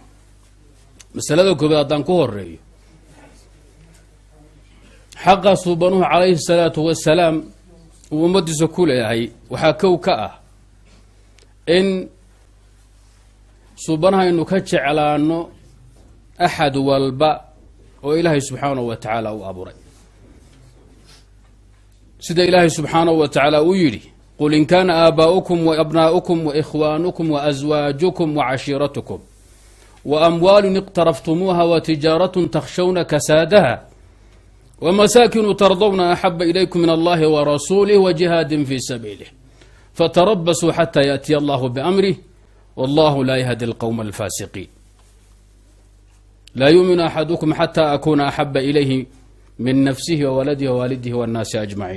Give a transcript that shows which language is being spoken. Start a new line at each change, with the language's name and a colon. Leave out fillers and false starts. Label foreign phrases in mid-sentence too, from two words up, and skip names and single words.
Somali: masalada koobaad haddaan ku horeeyo, xaqa suubanuhu
Arabic: عليه الصلاة والسلام
Somali: uu ummaddiisa ku leeyahay waxaa kow ka ah in suubanaha aynu ka jeclaano axad walba oo ilaahay
Arabic: سبحانه وتعالى
Somali: u abuuray. sida ilaahay
Arabic: سبحانه وتعالى
Somali: uu yidhi
Arabic: قل إن كان آباؤكم وأبناؤكم و وإخوانكم وأزواجكم وعشيرتكم وأموال اقترفتموها وتجارة تخشون كسادها ومساكن ترضون أحب إليكم من الله ورسوله وجهاد في سبيله فتربصوا حتى يأتي الله بأمره والله لا يهدي القوم الفاسقين لا يؤمن أحدكم حتى أكون أحب إليه من نفسه وولده ووالده والناس أجمعين.